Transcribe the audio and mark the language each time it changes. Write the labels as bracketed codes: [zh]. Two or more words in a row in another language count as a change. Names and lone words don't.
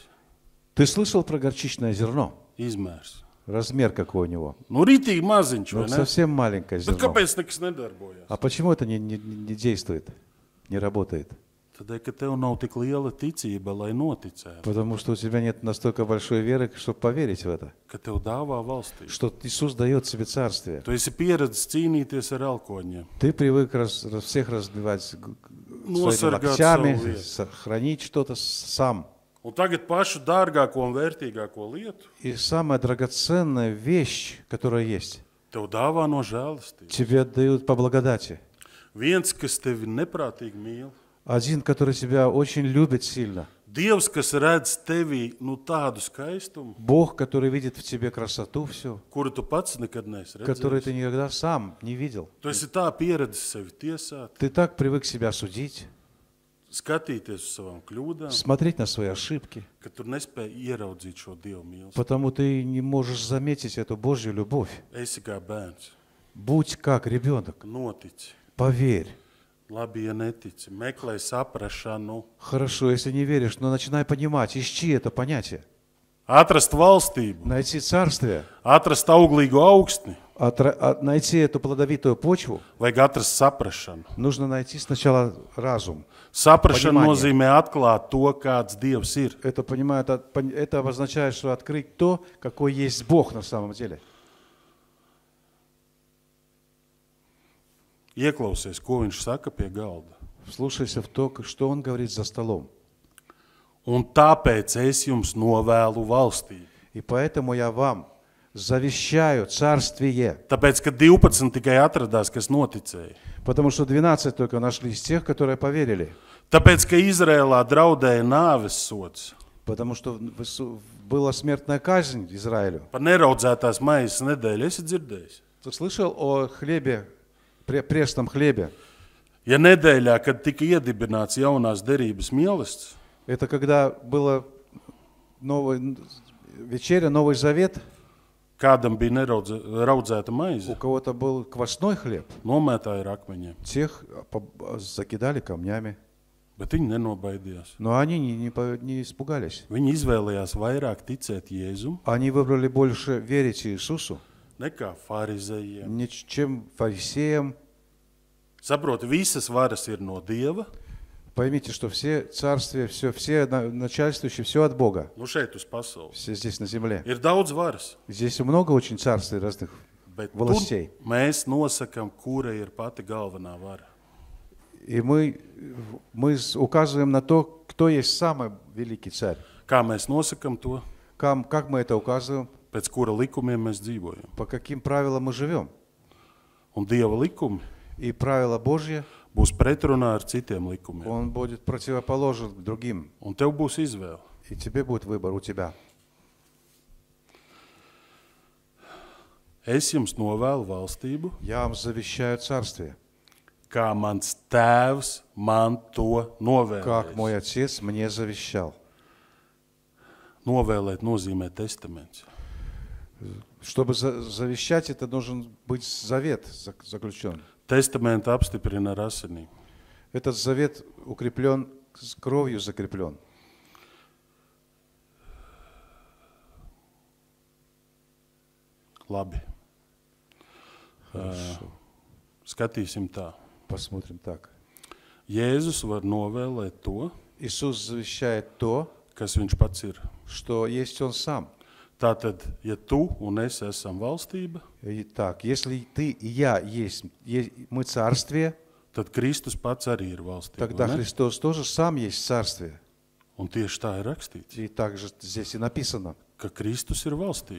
[ru] Ты слышал про горчичное зерно? [lv] Izmērs. [ru] Размер какой у него? [lv] Nu, rītīgi maziņš, [ru] Ну, [lv] vai ne? [ru] совсем маленькое [lv] Bet [ru] зерно. [lv] kāpēc nekas nedarbojās? [ru] А почему это не действует, не работает? [lv] Tādēļ, ka tev nav tik liela ticība, lai noticētu, [ru] Потому что у тебя нет настолько большой веры, чтобы поверить в это. [lv] ka tev dāvā valstību. [ru] Что Иисус дает себе царствие. [lv] Tu esi pieredzis cīnīties ar elkoņiem, [ru] Ты привык всех разбивать своими [lv] nosargāt [ru] локтями, [lv] savu vietu. [ru] хранить что-то сам. [lv] Un tagad pašu dārgāko un vērtīgāko lietu [ru] И самая драгоценная вещь, которая есть, [lv] tev dāvā no žēlastības. [ru] тебе отдают по благодати. [lv] Viens, kas tevi neprātīgi mīl, [ru] Один, который тебя очень любит сильно. [lv] Dievs, kas redz tevī tādu skaistumu, [ru] Бог, который видит в тебе красоту всю, [lv] kuru tu pats nekad neesi [ru] которую [lv] redzējis. [ru] ты никогда сам не видел. [lv] Tu esi tā pieredzis sevi tiesāt, [ru] Ты так привык себя судить, [lv] skatīties uz savām kļūdām, [ru] смотреть на свои ошибки, [lv] ka tu nespēji ieraudzīt šo Dievu mīlestību. [ru] потому ты не можешь заметить эту Божью любовь. [lv] Esi kā bērns, [ru] Будь как ребенок, [lv] notici. [ru] поверь. [lv] Labi, ja netici, meklē saprašanu, [ru] Хорошо, если не веришь, но начинай понимать, ищи это понятие. [lv] atrast valstību, [ru] Найти царствие, [lv] atrast auglīgu augstni, [ru] найти эту плодовитую почву, [lv] vajag atrast saprašanu. [ru] нужно найти сначала разум. [lv] Saprašana [ru] Понимание. [lv] nozīmē atklāt to, kāds Dievs ir. [ru] Это обозначает, что открыть то, какой есть Бог на самом деле. [lv] Ieklausies, ko viņš saka pie galda. [ru] Вслушайся в то, что Он говорит за столом. [lv] Un tāpēc es jums novēlu valstību. [ru] И поэтому я вам завещаю царствие. [lv] Tāpēc, ka 12 tikai atradās, kas noticēja. [ru] Потому что 12 только нашлись тех, которые поверили. [lv] Tāpēc, ka Izrēlā draudēja nāves sods. [ru] Потому что была смертная казнь Израилю. [lv] Par neraudzētās maizes nedēļu esi dzirdējis. [ru] Ты слышал о хлебе, пресном хлебе? [lv] Ja nedēļā, kad tika iedibināts jaunās derības mielasts, [ru] Это когда была вечеря, Новый Завет, [lv] kādam bija neraudzēta [ru] у [lv] maize, [ru] кого-то был квасной хлеб, [lv] nomētāja ar akmeņiem. [ru] тех закидали камнями. [lv] Bet viņi nenobaidījās. [ru] Но они не испугались. [lv] Viņi izvēlējās vairāk ticēt Jēzum [ru] Они выбрали больше верить Иисусу, [lv] nekā farizējiem. [ru] чем фарисеям. [lv] Saproti, visas varas ir no Dieva. [ru] Поймите, что все царствия, все начальствующие, все от Бога. [lv] Nu šeit uz pasaules. [ru] Все здесь на земле. [lv] Ir daudz varas, [ru] Здесь много очень царствий разных [lv] bet tur [ru] властей. [lv] mēs nosakam, kura ir pati galvenā vara. [ru] И мы указываем на то, кто есть самый великий царь. [lv] Kā mēs nosakam to, [ru] Как мы это указываем? [lv] pēc kura likumiem mēs dzīvojam. [ru] По каким правилам мы живем? [lv] Un Dieva likumi [ru] И правила Божьи, [lv] būs pretrunā ar citiem likumiem. [ru] он будет противоположен другим. [lv] Un tev būs izvēle. [ru] И тебе будет выбор у тебя. [lv] Es jums novēlu valstību, [ru] Я вам завещаю царствие, [lv] kā mans tēvs man to [ru] как [lv] novēlēja. [ru] мой отец мне завещал. [lv] Novēlēt nozīmē testaments. [ru] Чтобы завещать, это должен быть завет заключен. [lv] Testamenta apstiprina ar asinīm. [ru] Этот завет укреплен, с кровью закреплен. [lv] Labi. Skatīsim tā. [ru] Посмотрим так. [lv] Jēzus var novēlēt to, [ru] Иисус завещает то, [lv] kas viņš pats ir. [ru] что есть Он сам. [lv] Tātad, ja tu un es esam valstība, [ru] Итак, если ты и я есть мы царствие, [lv] tad Kristus pats arī ir valstība. [ru] тогда [lv] vai ne? [ru] Христос тоже сам есть царствие. [lv] Un tieši tā ir rakstīts, [ru] И также здесь и написано, [lv] ka Kristus ir valstība.